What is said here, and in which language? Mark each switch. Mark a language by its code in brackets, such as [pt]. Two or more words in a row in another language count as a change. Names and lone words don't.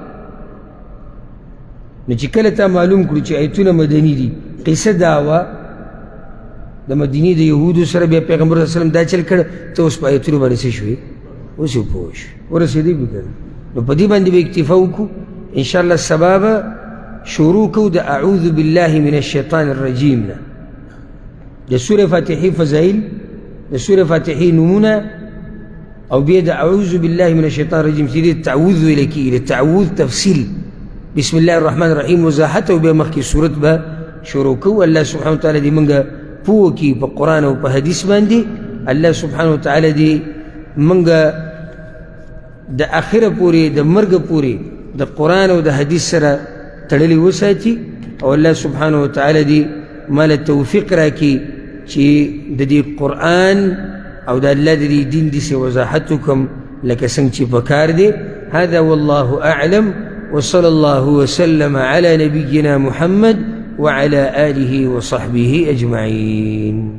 [ps] نو چې کله تا معلوم کړو چې آیتونه مدني دي قصه دا وه د مدینې د یهودو سره بیا پیغمبر [ar] صلی الله علیه وسلم [ps] دا چل کړه ته اوس په آیتونو باندې څه شوې اوس یې پوه شوې ورسېدی به که نو په دې باندې به اکتفا وکړو انشاءالله سبا به شروع کوو د [ar] اعوذ بالله من الشیطان الرجیم [ps] نه د سورې فاتحې فضایل د سورې فاتحې نومونه او بیا د [ar] اعوذ بالله من الشیطان الرجیم [ps] چې دې تعوذ ویلی کېږي د تعوذ تفصیل [ar] بسم الله الرحمن الرحیم [ps] وضاحت او بیا مخکې صورت به شروع کوو. [ar] الله سبحانه وتعالی [ps] دې موږ پوه کړي په قرآن او په حدیث باندې. [ar] الله سبحانه وتعالی [ps] دې موږ د آخره پورې د مرګ پورې د قرآن او د حدیث سره تړلي وساتي او [ar] الله سبحانه وتعالی [ps] دې مال توفیق راکړي چې د دې قرآن او د الله د دې دین داسې وضاحت وکړم لکه څنګه چې پکار دی. [ar] هذا والله اعلم وصلى الله وسلم على نبينا محمد وعلى آله وصحبه أجمعين.